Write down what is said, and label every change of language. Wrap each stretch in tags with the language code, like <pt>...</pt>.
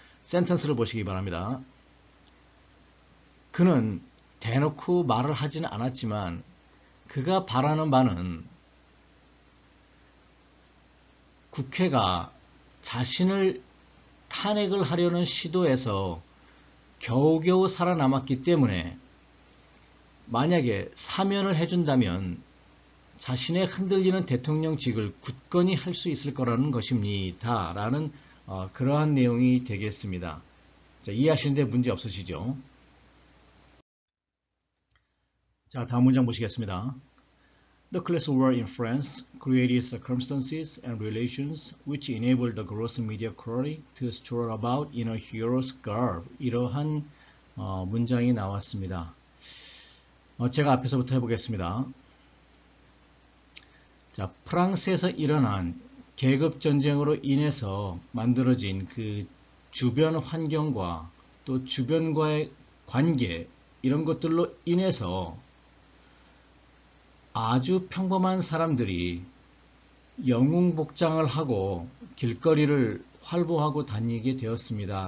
<ko>센텐스를 보시기 바랍니다. 그는 대놓고 말을 하지는 않았지만 그가 바라는 바는 국회가 자신을 탄핵을 하려는 시도에서 겨우겨우 살아남았기 때문에 만약에 사면을 해준다면 자신의 흔들리는 대통령직을 굳건히 할 수 있을 거라는 것입니다. 라는 그러한 내용이 되겠습니다. 자, 이해하시는데 문제 없으시죠? 자, 다음 문장 보시겠습니다.</ko> <en>The Class War in France created circumstances and relations which enabled the gross mediocrity to stroll about in a hero's garb.</en> <ko>이러한 문장이 나왔습니다. 제가 앞에서부터 해보겠습니다. 자, 프랑스에서 일어난 계급전쟁으로 인해서 만들어진 그 주변 환경과 또 주변과의 관계 이런 것들로 인해서 아주 평범한 사람들이 영웅복장을 하고 길거리를 활보하고 다니게 되었습니다.</ko>